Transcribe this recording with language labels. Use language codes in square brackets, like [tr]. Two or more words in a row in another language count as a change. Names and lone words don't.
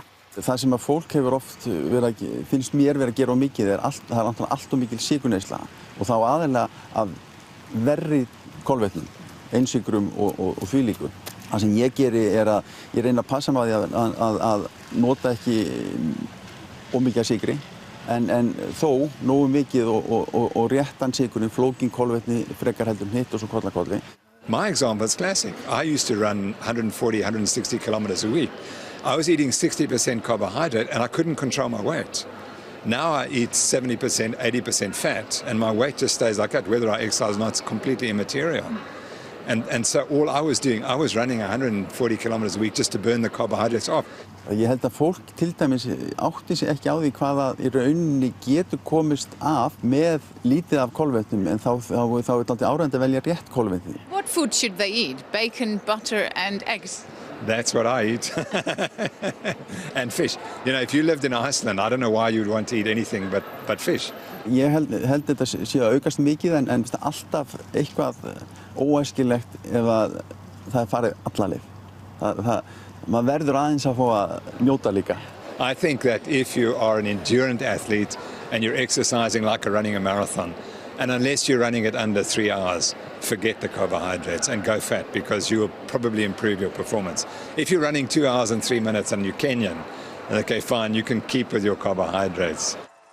[is] Það sem að fólk hefur oft finnst mér verið að gera of mikið það er allt of mikil sykurneysla og þá aðeinslega af verri kolvetnum, einsykrum og þvílíku. Það sem ég geri er að ég reyna að passa mig á því að nota ekki of mikið af sykri en þó nógu mikið og réttan sykurinn, flókin kolvetni, frekar heldur hitt og svo kollakolli. [en] My example is classic. I used to run 140, 160 kilometers a week. I was eating 60% carbohydrate and I couldn't control my weight. Now I eat 70%, 80% fat and my weight just stays like that. Whether I exercise or not, it's completely immaterial. And so all I was doing, I was running 140 kilometers a week just to burn the carbohydrates off. [is] Ég held að fólk til dæmis átti sig ekki á því hvaða í rauninni getur komist af með lítið af kolvetnum en þá er alltaf áræðandi að velja rétt kolvetni. [en] What food should they eat? Bacon, butter and eggs? That's what I eat. And fish. You know, if you lived in Iceland, I don't know why you'd want to eat anything but fish. [is] Ég held þetta sé að aukast mikið en alltaf eitthvað óæskilegt ef að það er farið alla leið. Maður verður aðeins að fá að njóta líka. [en] I think that if you are an endurance athlete and you're exercising like running a marathon, and unless you're running it under 3 hours, forget the carbohydrates and go fat because you will probably improve your performance. If you're running 2 hours and 3 minutes and you're Kenyan, okay, fine, you can keep with your carbohydrates.